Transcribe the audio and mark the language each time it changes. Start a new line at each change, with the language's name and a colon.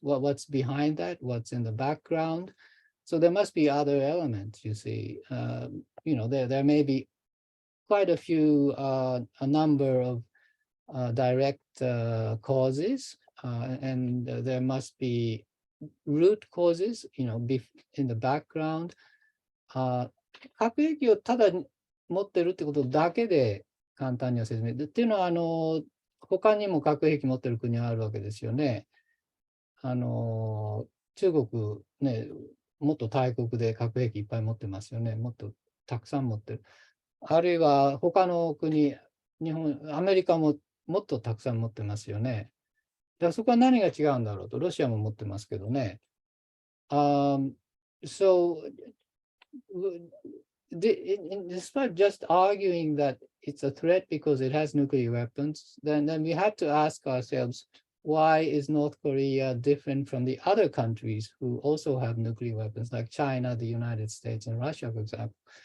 English: What's behind that? What's in the background? So there must be other elements, you see. There may be quite a few, a number of direct causes, and there must be root causes, in the background.
Japanese: 核兵器をただ持ってるってことだけで簡単には説明でっていうのは他にも核兵器持ってる国があるわけですよね。中国ね、もっと大国で核兵器いっぱい持ってますよね。もっとたくさん持ってる。あるいは他の国、日本、アメリカももっとたくさん持ってますよね。だからそこは何が違うんだろうと、ロシアも持ってますけどね。
English: So, despite just arguing that it's a threat because it has nuclear weapons, then we have to ask ourselves, why is North Korea different from the other countries who also have nuclear weapons, like China, the United States, and Russia, for example?